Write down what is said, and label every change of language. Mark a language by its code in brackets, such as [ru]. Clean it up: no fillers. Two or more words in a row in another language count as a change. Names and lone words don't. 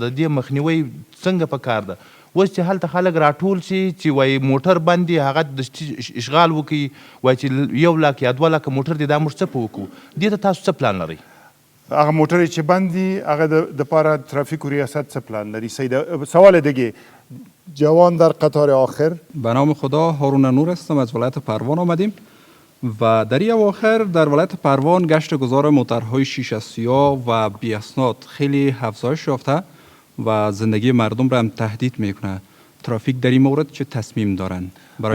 [ps] د دې مخنیوی څنګه په کار ده؟ اوس چې هلته خلک راټول شي چې وایي موټر بند دي هغه د اشغال وکړي وایي چې 1 لاک یا 2 لاک موټر دی دا موږ څه په وکړو دې ته تاسو څه پلان لرئ هغه موټر چې بند دي هغه د پاره ترافیک و ریاست څه پلان لري [fa] سوال دیگه جوان در قطار آخر به نام خدا هارون نور هستم از ولایت پروان آمدیم و در این اواخر در ولایت پروان گشت گذار موترهای شیشه سیاه و بی اسناد خیلی افزایش یافته و زندگی مردم را هم تهدید میکنه ترافیک در این مورد چه تصمیم دارن برای